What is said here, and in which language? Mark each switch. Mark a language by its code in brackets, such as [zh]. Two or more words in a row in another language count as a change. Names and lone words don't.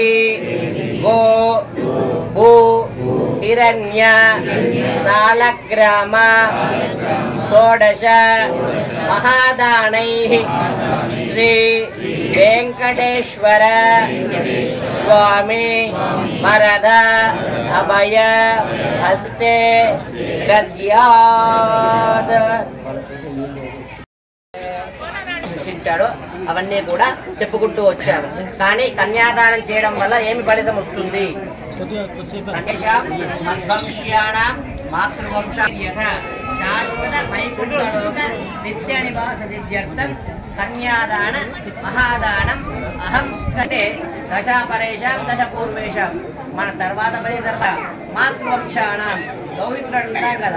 [sa] गो भू हिरण्य सालग्राम 16 महादानैः श्री वेंकटेश्वर स्वामी वरद अभय हस्ते दद्यात् [te] సృష్టించాడో అవన్నీ కూడా చెప్పుకుంటూ వచ్చాడు. కానీ కన్యాదానం చేయడం వల్ల ఏమి ఫలితం వస్తుంది? [sa] శాశ్వత వైకుంఠలోక నిత్య నివాస సిద్ధ్యర్థం కన్యాదాన మహాదానం అహం [te] అంటే [sa] దశాపరేషాం దశ పూర్వేషాం [te] మన తర్వాత పది తర్వాత మాతృవంశానం దౌహిత్రుడు ఉంటాం కదా.